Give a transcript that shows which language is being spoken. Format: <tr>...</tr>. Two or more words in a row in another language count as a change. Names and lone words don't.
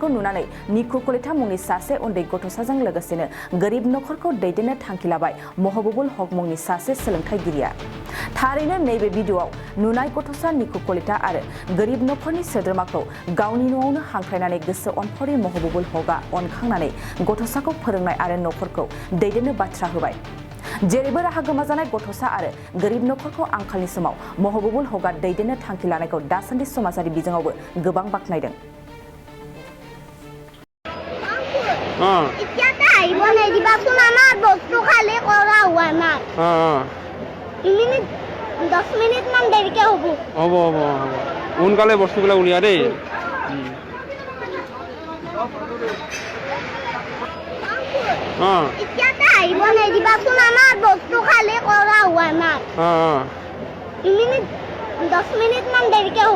<brx>नुनानै निकु कलिता मुंनि सासे उन्दै गथ'साजों लोगोसेनो गोरिब नखरखौ दैदेननो थांखि लाबाय महबुबुल हक मुंनि सासे सोलोंथायगिरिया थारैनो नैबे भिडिअआव नुनाय गथ'सा निकु कलिता आरो गोरिब नखरनि सोद्रोमाखौ गावनि न'आवनो हांख्रायनानै गोसो अनफावरि महबुबुल हकआ अनखांनानै गथ'साखौ फोरोंनाय आरो नखरखौ दैदेननो बाथ्रा होबाय जेरैबो राहा गोमाजानाय गथ'सा आरो गोरिब नखरखौ आंखालनि समाव महबुबुल हकआ दैदेननो थांखि लानायखौ दासान्दि समाजारि बिजोङावबो गोबां बाख्नायदों</brx> <as>এতিয়াতে আহিব নিদিবাচোন আমাৰ বস্তু খালি কৰা হোৱা নাই মিনিট 10 মিনিট মান দেৰিকে হ'ব হ'ব হ'ব হ'ব সোনকালে বস্তুবিলাক উলিয়া দেই এতিয়াতে আহিব নিদিবাচোন আমাৰ বস্তু খালি কৰা হোৱা নাই মিনিট 10 মিনিট মান দেৰিকে হ'ব</as>